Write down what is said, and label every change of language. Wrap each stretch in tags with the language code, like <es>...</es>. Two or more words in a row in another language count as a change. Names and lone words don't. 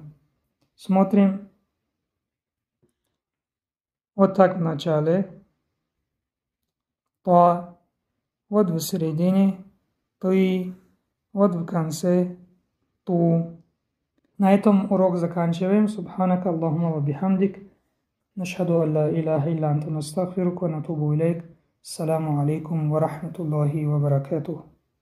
<ru>Смотрим вот так в начале, Та, вот в середине, Ты, вот в конце, Ту. На этом урок заканчиваем.</ru> <ar>سبحانك اللهم و بحمدك نشهد أن لا إله إلا أنت نستغفرك و نتوب إليك. السلام عليكم و رحمة الله و بركاته.</ar>